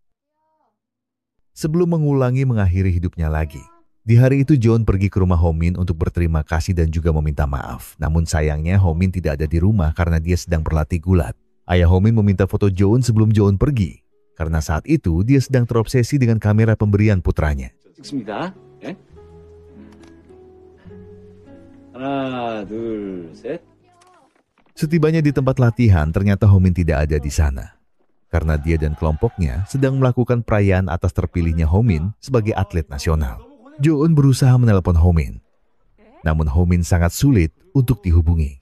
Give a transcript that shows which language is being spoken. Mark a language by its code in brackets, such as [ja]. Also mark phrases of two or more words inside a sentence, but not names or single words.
[id] Sebelum mengakhiri hidupnya lagi, di hari itu John pergi ke rumah Ho-min untuk berterima kasih dan juga meminta maaf. Namun sayangnya Ho-min tidak ada di rumah karena dia sedang berlatih gulat. Ayah Ho-min meminta foto John sebelum John pergi. Karena saat itu dia sedang terobsesi dengan kamera pemberian putranya. [ko] 찍습니다. 예? 하나, 둘, 셋. [id] Setibanya di tempat latihan, ternyata Ho-min tidak ada di sana. Karena dia dan kelompoknya sedang melakukan perayaan atas terpilihnya Ho-min sebagai atlet nasional. Jo-eun berusaha menelpon Ho-min. Namun Ho-min sangat sulit untuk dihubungi.